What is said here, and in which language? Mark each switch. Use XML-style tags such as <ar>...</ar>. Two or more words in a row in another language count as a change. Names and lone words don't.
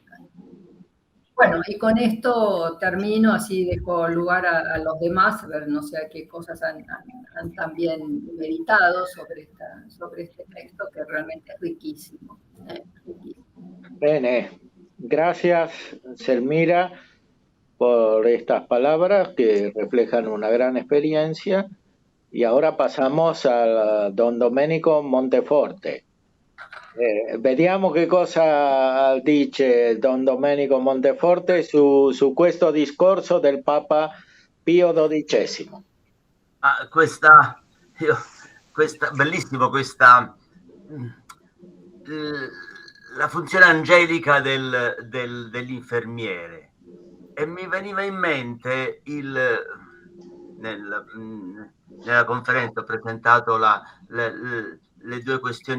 <es>Bueno, y con esto termino, así dejo lugar a los demás, a ver, no sé qué cosas han también meditado sobre este texto, que realmente es riquísimo. Bene, gracias, Selmira, por estas palabras que reflejan una gran experiencia. Y ahora pasamos a don Domenico Monteforte.</es> <it>Vediamo che cosa dice Don Domenico Monteforte su questo discorso del Papa Pio XII. Bellissimo la funzione angelica dell'infermiere, e mi veniva in mente nella conferenza ho presentato le due questioni</it>